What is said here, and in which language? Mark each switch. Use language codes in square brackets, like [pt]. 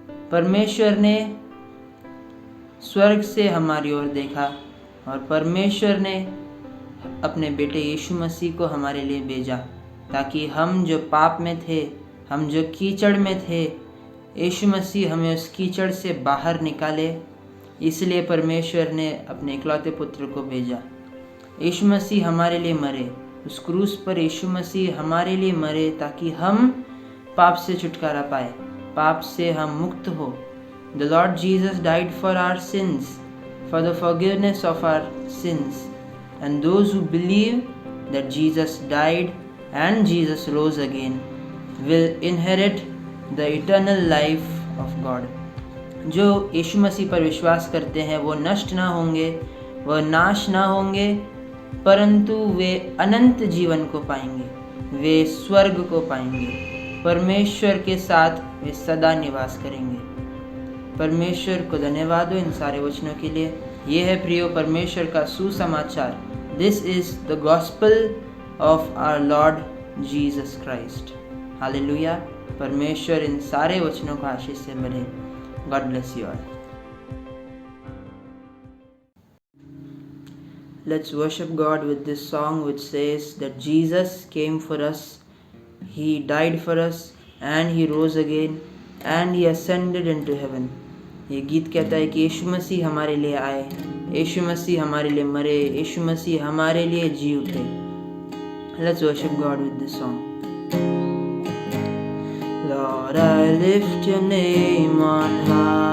[hi] परमेश्वर ने स्वर्ग से हमारी ओर देखा और परमेश्वर ने अपने बेटे यीशु मसीह को हमारे लिए भेजा, ताकि हम जो पाप में थे, हम जो कीचड़ में थे, यीशु मसीह हमें उस कीचड़ से बाहर निकाले। इसलिए परमेश्वर ने अपने इकलौते पुत्र को भेजा। यीशु मसीह हमारे लिए मरे, उस क्रूस पर यीशु मसीह हमारे लिए मरे ताकि हम पाप से छुटकारा पाए, पाप से हम मुक्त हो। [en] The Lord Jesus died for our sins, for the forgiveness of our sins, and those who believe that Jesus died and Jesus rose again will inherit the eternal life of God. [hi] जो यीशु मसीह पर विश्वास करते हैं वो नष्ट ना होंगे, वह नाश ना होंगे, परंतु वे अनंत जीवन को पाएंगे, वे स्वर्ग को पाएंगे, परमेश्वर के साथ वे सदा निवास करेंगे। परमेश्वर को धन्यवाद हो इन सारे वचनों के लिए। ये है प्रियो परमेश्वर का सुसमाचार। [en] This is the gospel of our Lord Jesus Christ. Hallelujah. [hi] परमेश्वर इन सारे वचनों को आशीष से भरे। [en] God bless you all. Let's worship God with this song which says that Jesus came for us, He died for us, and He rose again, and He ascended into heaven. [hi] ये गीत कहता है कि यीशु मसीह हमारे लिए आए, यीशु मसीह हमारे लिए मरे, यीशु मसीह हमारे लिए जी उठे। [en] Let's worship God with this song. Lord, I lift your name on high.